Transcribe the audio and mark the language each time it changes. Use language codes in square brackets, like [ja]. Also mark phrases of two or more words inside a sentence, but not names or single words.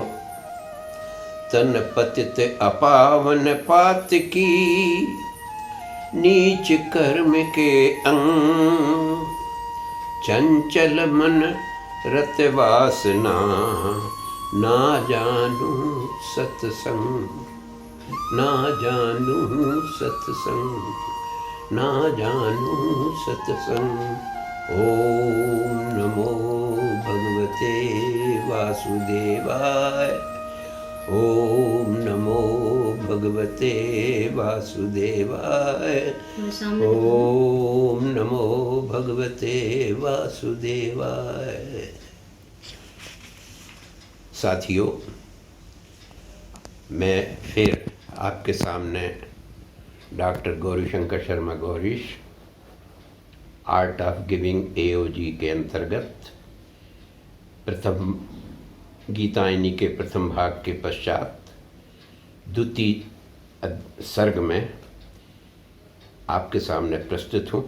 [hi] तन पतित अपावन पात की, नीच कर्म के अंग। चंचल मन रत वासना, ना जानू सत्संग। ना जानू सत्संग, ना जानू सत्संग। [sa] ओम नमो भगवते वासुदेवाय। ओम नमो भगवते वासुदेवाय। ओम नमो भगवते वासुदेवाय। [hi] साथियों, मैं फिर आपके सामने डॉक्टर गौरीशंकर शर्मा गौरीश, आर्ट ऑफ गिविंग एओजी के अंतर्गत प्रथम गीतायनी के प्रथम भाग के पश्चात द्वितीय सर्ग में आपके सामने प्रस्तुत हूँ।